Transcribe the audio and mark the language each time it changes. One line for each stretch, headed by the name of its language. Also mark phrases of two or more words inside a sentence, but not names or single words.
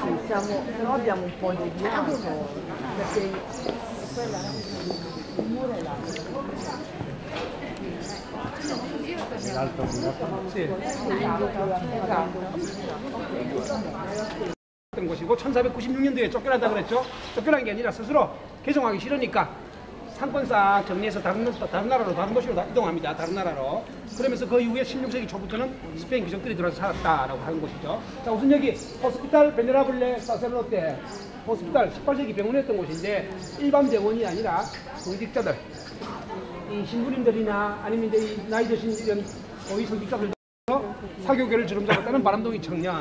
Italian: noi abbiamo un po' di bianco, perché quella il muro è là. l'altro sì. Esatto.
Korean: 곳이고 1496년도에 쫓겨났다 그랬죠. 쫓겨난 게 아니라 스스로 개종하기 싫으니까 상권 싹 정리해서 다른 나라로, 다른 도시로 이동합니다. 다른 나라로. 그러면서 그 이후에 16세기 초부터는 스페인 귀족들이 들어와서 살았다라고 하는 것이죠. 자, 우선 여기 호스피탈 베네라블레 사세르노테 호스피탈 18세기 병원이었던 곳인데 일반 병원이 아니라 공직자들, 이 신부님들이나 아니면 이제 이 나이 드신 이런 고위 성직자들 사교계를 주름잡았다는 바람둥이 청년.